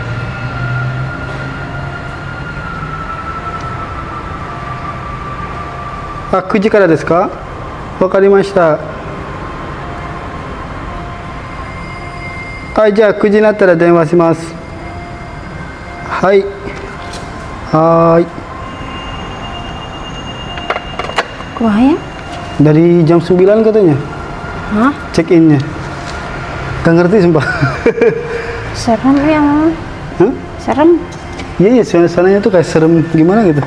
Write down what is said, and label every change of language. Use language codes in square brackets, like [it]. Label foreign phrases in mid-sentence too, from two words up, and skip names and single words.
[ja] あ、9時からですか？わかりました。はい、じゃあ9時になったら電話します。はい。はーい。 [su] Kumaha ya? [id] Dari jam 9 katanya Hah? check innya. Gak ngerti sumpah. Serem ya, Mama? Hah? Serem? Iya, suasananya tuh kayak serem gimana gitu.